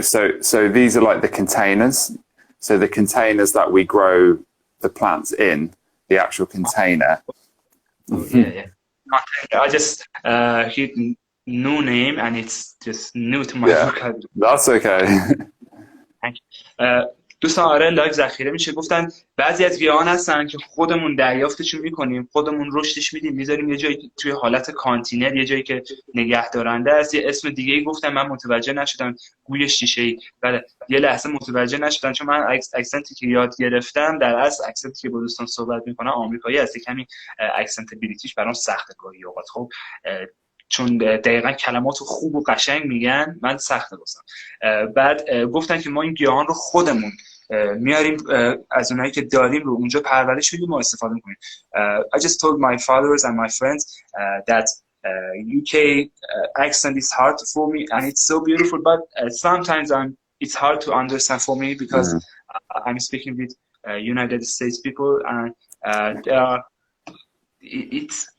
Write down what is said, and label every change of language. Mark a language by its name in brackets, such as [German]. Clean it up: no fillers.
[English] So these are like the containers. So the containers that we grow the plants in, the actual container. Oh, yeah. I just heard new name and it's just new to my vocabulary. That's okay. Thank you. [Persian] دوستان آره لایو ذخیره میشه. گفتن بعضی از گیاهان هستن که خودمون دریافتشون میکنیم، خودمون رشدش میدیم، میذاریم یه جایی توی حالت کانتینر، یه جایی که نگه دارنده است. یه اسم دیگه ای گفتم من متوجه نشدم، گوی شیشه‌ای. بله یه لحظه متوجه نشدم چون من اکسنتی که یاد گرفتم در اصل اکسنتی که با دوستان صحبت میکنم آمریکایی هست، کمی [English] accent British [Persian] برام سخته گاهی اوقات. خب چون دقیقا کلمات خوب و قشنگ میگن من سخته واسم. بعد گفتن که ما این گیاهان رو خودمون میاریم از اونایی که داریم رو اونجا پرورش میدیم و استفاده میکنیم. [English] I just told my fathers and my friends that UK accent is hard for me and it's so beautiful, but sometimes it's hard to understand for me because I'm speaking with United States people and it's